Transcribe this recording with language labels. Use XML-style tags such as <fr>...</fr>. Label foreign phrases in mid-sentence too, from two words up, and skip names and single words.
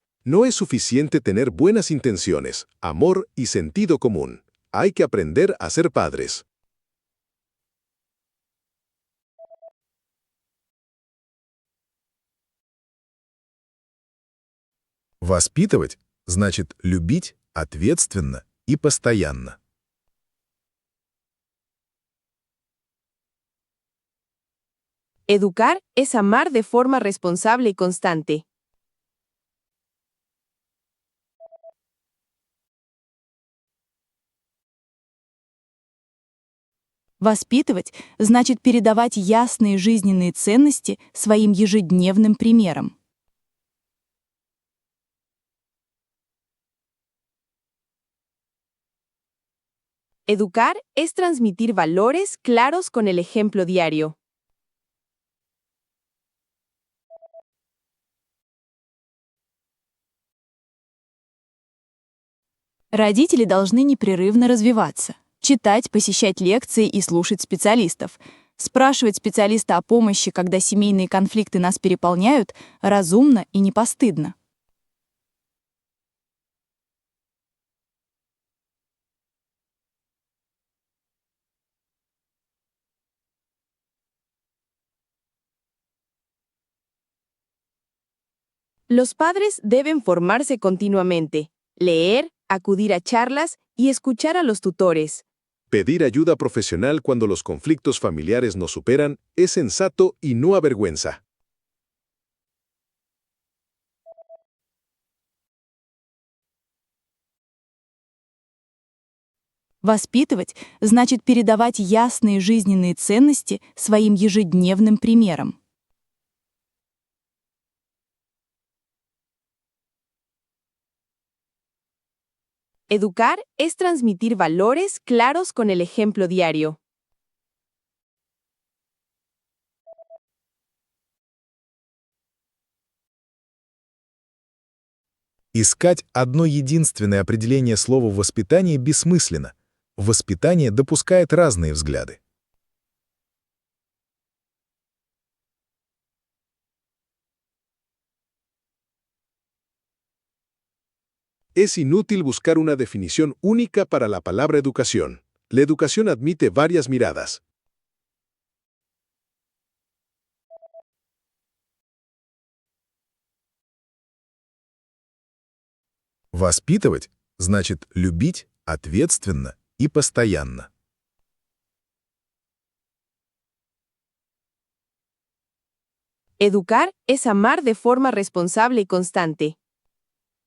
<es>No es suficiente tener buenas intenciones, amor y sentido común. Hay que aprender a ser padres.</es> <ru>Воспитывать значит любить ответственно и постоянно.</ru> <es>Educar es amar de forma responsable y constante.</es> <ru>Воспитывать значит передавать ясные жизненные ценности своим ежедневным примером.</ru> <es>Educar es transmitir valores claros con el ejemplo diario.</es> <ru>Родители должны непрерывно развиваться, читать, посещать лекции и слушать специалистов, спрашивать специалиста о помощи, когда семейные конфликты нас переполняют, разумно и не постыдно.</ru> <es>Los padres deben formarse continuamente, leer, acudir a charlas y escuchar a los tutores. Pedir ayuda profesional cuando los conflictos familiares nos superan es sensato y no avergüenza.</es> <ru>Воспитывать значит передавать ясные жизненные ценности своим ежедневным примером.</ru> <es>Educar es transmitir valores claros con el ejemplo diario.</es> <ru>Искать одно единственное определение слова «воспитание» бессмысленно. Воспитание допускает разные взгляды.</ru> <es>Es inútil buscar una definición única para la palabra educación. La educación admite varias miradas.</es> <ru>Воспитывать значит любить ответственно и постоянно.</ru> <es>Educar es amar de forma responsable y constante.</es>